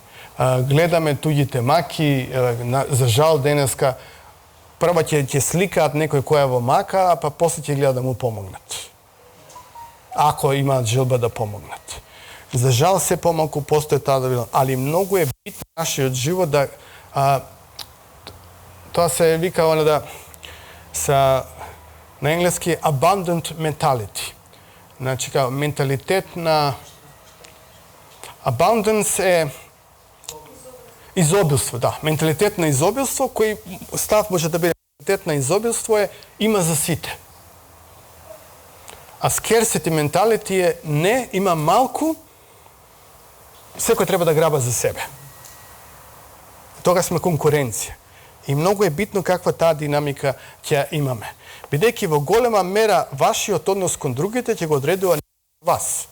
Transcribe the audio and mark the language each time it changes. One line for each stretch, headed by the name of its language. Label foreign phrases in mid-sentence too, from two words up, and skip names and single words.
Macedonian: Гледаме туѓите маки, за жал денеска прво ќе сликаат некој кој е во мака, а па после ќе гледа да му помогнат. Ако имаат желба да помогнат. За жал се помалку постои таа да видам, али многу е битно нашиот живот да тоа се вика да на енглески
English: abundant mentality.
Macedonian: Значи као менталитет на abundance е изобилство, да. Менталитет на изобилство, кој став може да биде менталитет на изобилство е има за сите. А
English: scarcity mentality
Macedonian: е не, има малку, секој треба да граба за себе. Тога сме конкуренција. И многу е битно каква таа динамика ќе имаме. Бидејќи во голема мера вашиот однос кон другите ќе го одредува вас.